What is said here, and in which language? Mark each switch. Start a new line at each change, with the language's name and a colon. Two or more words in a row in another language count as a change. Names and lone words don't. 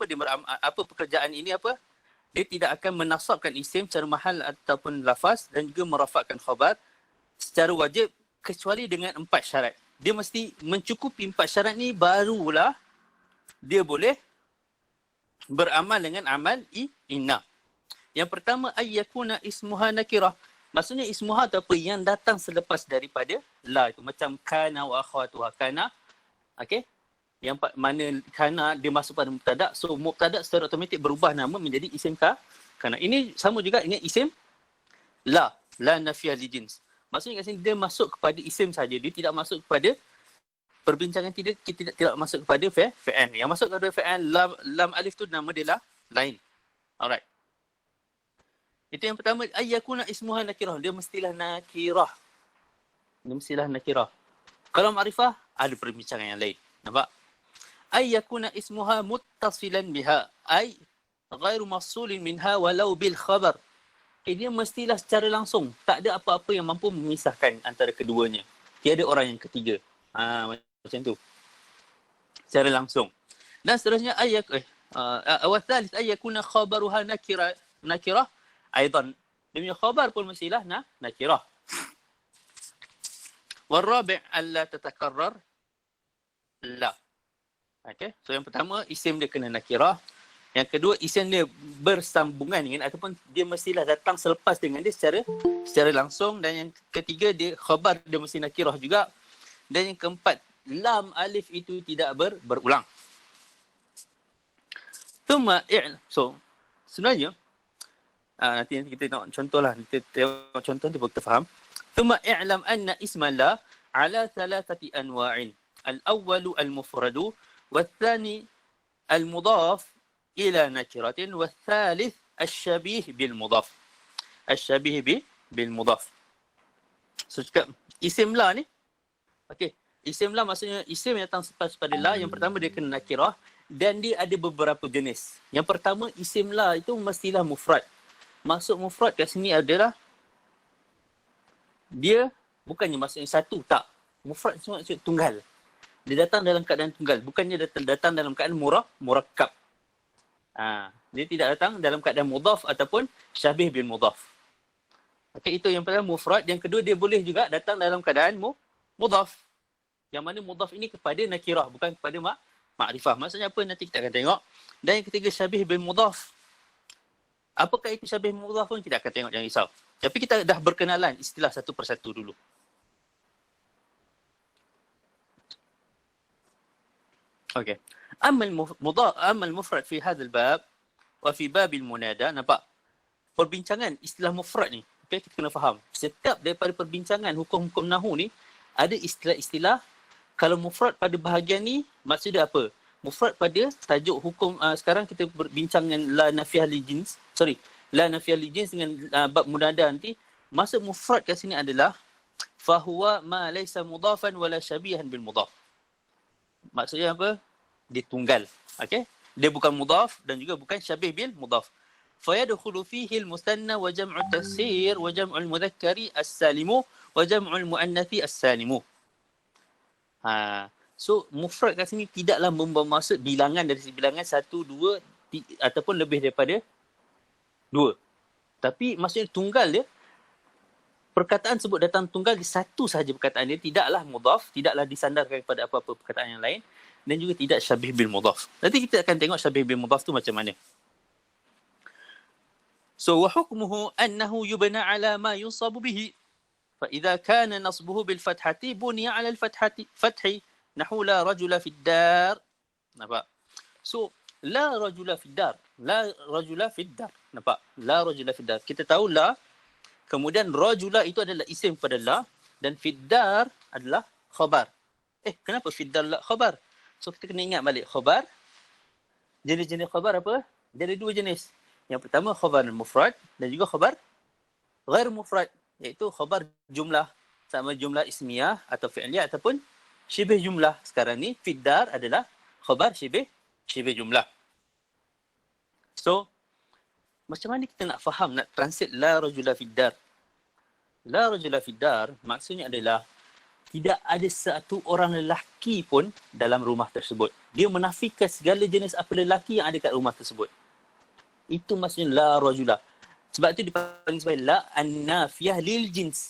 Malay: Dia apa pekerjaan ini apa? Dia tidak akan menasabkan isim secara mahal ataupun lafaz dan juga merafakkan khabar secara wajib kecuali dengan 4 syarat. Dia mesti mencukupi 4 syarat ni barulah dia boleh beramal dengan amal inna. Yang pertama
Arabic: أن يكون اسمها نكرة.
Malay: Maksudnya ismuha atau apa yang datang selepas daripada la itu, macam
Arabic: كان وأخواتها.
Malay: Kana, okey, yang mana kana dia masuk pada mubtada, so mubtada secara automatik berubah nama menjadi isim kana. Ini sama juga dengan isim
Arabic: لا نافية للجنس.
Malay: Maksudnya kat sini dia masuk kepada isim saja, dia tidak masuk kepada perbincangan, kita tidak masuk kepada fi'il. Yang masuk kepada fi'il lam alif tu nama dia lah lain. Alright. Itu yang pertama,
Arabic: أن يكون اسمها نكرة.
Malay: Dia mestilah nakirah. Kalau ma'rifah, ada perbincangan yang lain. Nampak?
Arabic: أن يكون اسمها متصلا بها. أي غير مفصول منها ولو بالخبر.
Malay: Dia mestilah secara langsung. Tak ada apa-apa yang mampu memisahkan antara keduanya. Tiada orang yang ketiga. Macam tu. Secara langsung. Dan seterusnya,
Arabic: والثالث أن يكون خبرها نكرة.
Malay: Aidan, dia punya khabar pun mestilah nakirah.
Arabic: والرابع ألا تتكرر لا.
Malay: Okey, so yang pertama isim dia kena nakirah. Yang kedua isim dia bersambungan dengan ataupun dia mestilah datang selepas dengan dia secara langsung, dan yang ketiga dia khabar dia mesti nakirah juga. Dan yang keempat lam alif itu tidak berulang. So sebenarnya nanti kita tengok contoh lah. Kita tengok contoh nanti baru kita faham.
Arabic: ثم اعلم أن اسم لا على ثلاثة أنواع. الأول المفرد والثاني المضاف إلى نكرة والثالث الشبيه بالمضاف. الشبيه بالمضاف.
Malay: So cakap isim la ni. Okey. Isim la maksudnya isim yang datang selepas pada la. Yang pertama dia kena nakirah dan dia ada beberapa jenis. Yang pertama isim la itu mestilah mufrad. Maksud mufrad kat sini adalah dia Bukannya maksudnya satu, tak. Mufrad itu maksudnya tunggal. Dia datang dalam keadaan tunggal. Bukannya datang dalam keadaan murakkab. Dia tidak datang dalam keadaan mudhaf ataupun
Arabic: شبيه بالمضاف.
Malay: Okay, itu yang pertama mufrad. Yang kedua, dia boleh juga datang dalam keadaan mudhaf. Yang mana mudhaf ini kepada nakirah, bukan kepada ma'rifah. Maksudnya apa? Nanti kita akan tengok. Dan yang ketiga,
Arabic: شبيه بالمضاف.
Malay: Apakah itu
Arabic: شبيه بالمضاف
Malay: pun kita akan tengok, jangan risau. Tapi kita dah berkenalan istilah satu persatu dulu. Okey.
Arabic: أما المفرد في هذا الباب وفي باب المنادى.
Malay: Nampak? Perbincangan istilah mufrad ni. Okay, kita kena faham. Setiap daripada perbincangan hukum-hukum nahu ni ada istilah-istilah. Kalau mufrad pada bahagian ni, maksud dia apa? Mufrad pada tajuk hukum, sekarang kita berbincang dengan
Arabic: لا نافية للجنس. لا نافية للجنس
Malay: dengan bab munada nanti. Maksud mufrad kat sini adalah
Arabic: فهو ما ليس مضافا ولا شبيها بالمضاف.
Malay: Maksudnya apa? Dia tunggal. Okey? Dia bukan mudhaf dan juga bukan
Arabic: شبيه بالمضاف. فيدخل فيه المثنى وجمع التكسير وجمع المذكر السالم وجمع المؤنث السالم.
Malay: So mufrad kat sini tidaklah membawa maksud bilangan dari bilangan 1, 2 ataupun lebih daripada 2. Tapi maksudnya tunggal dia, perkataan sebut datang tunggal di satu sahaja perkataan dia, tidaklah mudhaf, tidaklah disandarkan kepada apa-apa perkataan yang lain dan juga tidak
Arabic: شبيه بالمضاف.
Malay: Nanti kita akan tengok
Arabic: شبيه بالمضاف
Malay: tu macam mana.
Arabic: So وحكمه أنه يبنى على ما ينصب به. فإذا كان نصبه بالفتحة بني على الفتح نحو لا رجل في الدار.
Malay: Nampak? So
Arabic: لا رجل في الدار. لا رجل في الدار. Nampak? لا رجل في الدار.
Malay: Kita tahu la, kemudian rajula itu adalah isim pada la dan
Arabic: في الدار
Malay: adalah khabar. Kenapa
Arabic: في الدار
Malay: la khabar? So kita kena ingat balik khabar. Jenis-jenis khabar apa? Dia ada dua jenis. Yang pertama khabar mufrad dan juga khabar ghair mufrad, iaitu khabar jumlah sama jumlah ismiyah atau fi'liyah ataupun syibih jumlah. Sekarang ni
Arabic: في الدار
Malay: adalah khabar syibih jumlah. So macam mana kita nak faham, nak translate
Arabic: لا رجل في الدار? لا رجل في الدار
Malay: maksudnya adalah tidak ada satu orang lelaki pun dalam rumah tersebut. Dia menafikan segala jenis apa lelaki yang ada kat rumah tersebut. Itu maksudnya
Arabic: لا رجل.
Malay: Sebab tu dipanggil sebagai
Arabic: لا النافية للجنس.